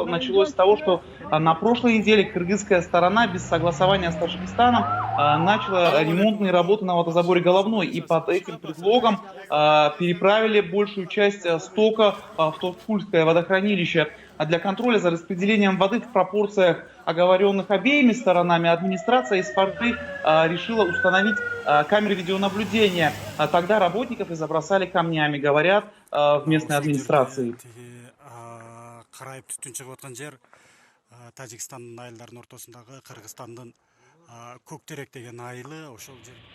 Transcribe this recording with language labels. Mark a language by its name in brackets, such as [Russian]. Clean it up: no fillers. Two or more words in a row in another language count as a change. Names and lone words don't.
[Russian] началось с того, что на прошлой неделе кыргызская сторона без согласования с Таджикистаном начала ремонтные работы на водозаборе Головной, и под этим предлогом переправили большую часть стока в Товкульское водохранилище. А для контроля за распределением воды в пропорциях, оговоренных обеими сторонами, администрация Исфары решила установить камеры видеонаблюдения. Тогда работников и забросали камнями, говорят в местной администрации. [Kyrgyz] Тажикстандын айылдарынын ортосундагы Кыргызстандын Көктерек деген айылы ошол жер.